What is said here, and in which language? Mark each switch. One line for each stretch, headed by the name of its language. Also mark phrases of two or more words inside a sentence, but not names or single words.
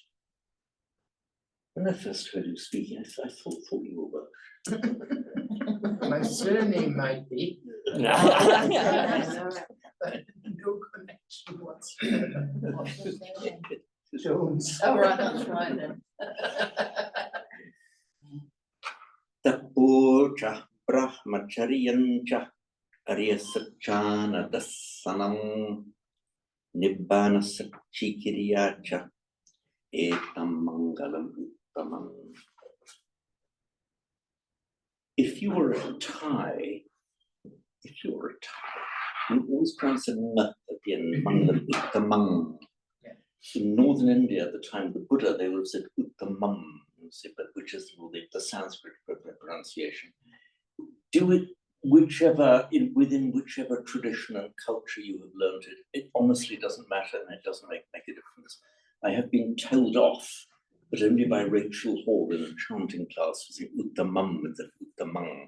English: When I first heard you speaking, I thought you were Welsh. My surname might be. No connection whatsoever. Jones. Oh, right, that's right then.
Pali: Tapocha brahmacharyancha aryasachana dasanam nibbana sachikiriyacha etam mangalam uttamam.
English: If you were a Thai, you always pronounce a n at the end,
Pali: mangalam uttamam.
English: In northern India, at the time of the Buddha, they would have said uttamam, but which is the Sanskrit pronunciation. Do it within whichever tradition and culture you have learned it. It honestly doesn't matter, and it doesn't make a difference. I have been told off, but only by Rachel Hall in a chanting class, for saying uttamam instead of uttamang.